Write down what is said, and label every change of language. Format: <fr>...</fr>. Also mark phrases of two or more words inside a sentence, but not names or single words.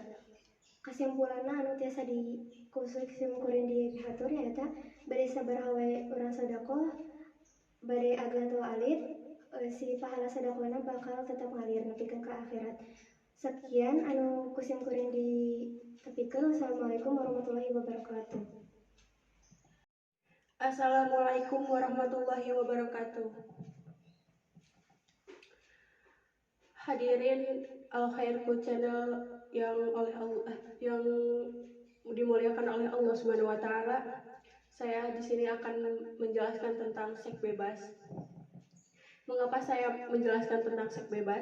<su>Kesimpulanna anu tiasa kuring dihatur nyaeta bade sabaraha wae urang sedekah bade ageng atau alit si pahala sedekahna bakal tetap ngalir nepikeun ka akhirat. Sekian anu kusim kuring ditepikeun.</su> <ar>والسلام عليكم ورحمة الله وبركاته. السلام عليكم ورحمة الله وبركاته.</ar> <id>Hadirin Al Khairku Channel yang dimuliakan oleh Allah</id> <ar>سبحانه وتعالى.</ar> <id>Saya di sini akan menjelaskan tentang seks bebas. Mengapa saya menjelaskan tentang seks bebas?</id>